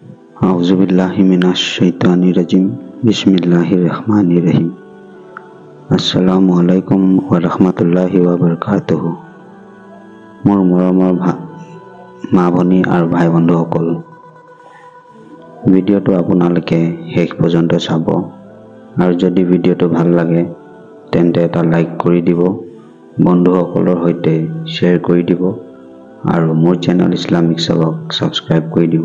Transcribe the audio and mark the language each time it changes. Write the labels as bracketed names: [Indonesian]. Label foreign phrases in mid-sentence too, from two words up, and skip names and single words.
[Arabic] أعوذ بالله من الشيطان الرجيم. بسم الله الرحمن الرحيم. السلام عليكم ورحمة الله وبركاته. [Assamese] মোৰ মৰমৰ মা ভনী আৰু ভাই বন্ধুসকল, ভিডিঅ'টো আপোনালোকে শেষ পৰ্যন্ত চাব আৰু যদি ভিডিঅ'টো ভাল লাগে তেন্তে এটা লাইক কৰি দিব, বন্ধুসকলৰ সৈতে শ্বেয়াৰ কৰি দিব আৰু মোৰ চেনেল ইছলামিক চাবক সাবস্ক্ৰাইব কৰি দিব।